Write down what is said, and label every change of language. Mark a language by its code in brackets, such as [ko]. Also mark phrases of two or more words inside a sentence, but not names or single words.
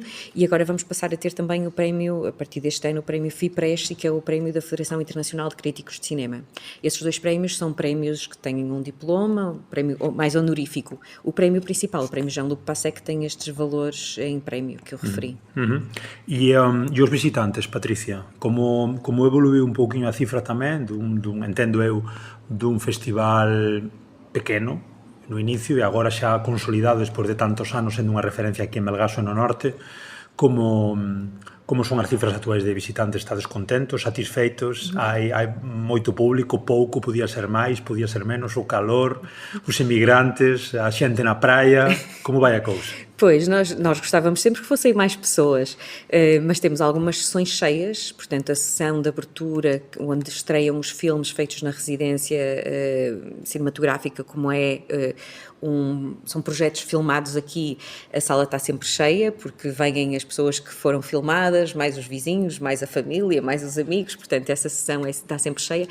[pt] E agora vamos passar a ter também o prémio, a partir deste ano, o prémio FIPRES, que é o prémio da Federação Internacional de Críticos de Cinema. Esses 2 prémios são prémios que têm um diploma, o prémio mais honorífico. O prémio principal, o prémio Jean-Luc Passeca, tem estes valores em prémio que eu referi. [gl] E os visitantes, Patricia, como evoluiu un pouquinho a cifra tamén entendo eu, dun festival pequeno no inicio e agora xa consolidado despois de tantos anos sendo unha referencia aquí en Melgaso e no Norte, como son as cifras actuais de visitantes? Estades contentos, satisfeitos? Hai moito público, pouco, podía ser máis, podía ser menos, o calor, os emigrantes, a xente na praia, como vai a cousa? [pt] Pois, nós gostávamos sempre que fossem mais pessoas, mas temos algumas sessões cheias, portanto, a sessão de abertura, onde estreiam os filmes feitos na residência cinematográfica, como são projetos filmados aqui, a sala está sempre cheia, porque vêm as pessoas que foram filmadas, mais os vizinhos, mais a família, mais os amigos, portanto, essa sessão está sempre cheia.